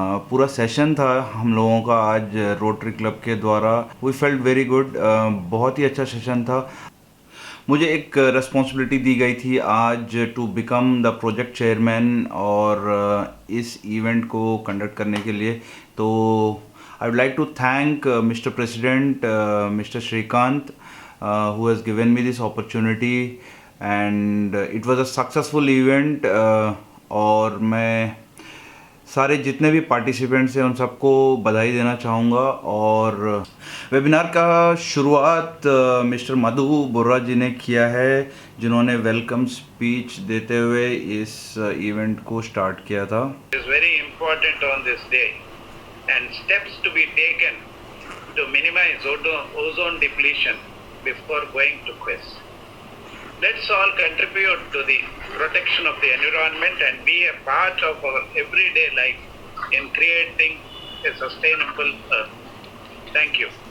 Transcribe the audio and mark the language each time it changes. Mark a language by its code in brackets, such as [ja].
[hi] पूरा सेशन था हम लोगों का आज रोटरी क्लब के द्वारा। [en] we felt very good, [hi] बहुत ही अच्छा सेशन था। मुझे एक रिस्पॉन्सिबिलिटी दी गई थी आज [en] to become the project chairman [hi] और इस इवेंट को कंडक्ट करने के लिए। तो [en] I would like to thank mister president mister Shrikant who has given me this opportunity and it was a successful event। [hi] और मैं सारे जितने भी पार्टिसिपेंट्स हैं उन सबको बधाई देना चाहूँगा। और वेबिनार का शुरुआत मिस्टर मधु बुर्रा जी ने किया है, जिन्होंने वेलकम स्पीच देते हुए इस इवेंट को स्टार्ट किया था। [en] It is very important on this day and steps to be taken to minimize ozone depletion before going to quiz. Let's all contribute to the protection of the environment and be a part of our everyday life in creating a sustainable earth. Thank you.